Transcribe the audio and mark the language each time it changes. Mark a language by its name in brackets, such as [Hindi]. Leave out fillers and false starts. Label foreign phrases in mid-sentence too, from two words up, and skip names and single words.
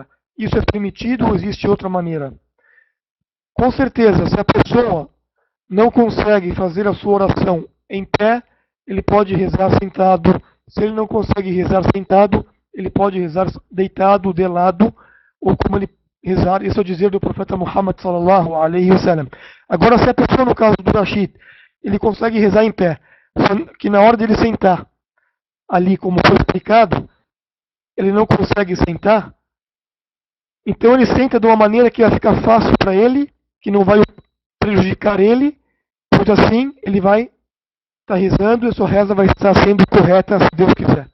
[Portuguese] Isso é permitido ou existe outra maneira? Com certeza, se a pessoa não consegue fazer a sua oração em pé, ele pode rezar sentado. Se ele não consegue rezar sentado, ele pode rezar deitado, de lado, ou como ele rezar. Isso é o dizer do profeta Muhammad [Arabic] صلى الله عليه وسلم. [Portuguese] Agora, se a pessoa, no caso do Rashid, ele consegue rezar em pé, que na hora dele sentar, ali como foi explicado, ele não consegue sentar, então ele senta de uma maneira que vai ficar fácil para ele, que não vai prejudicar ele, pois assim ele vai estar rezando e a sua reza vai estar sendo correta, se Deus quiser.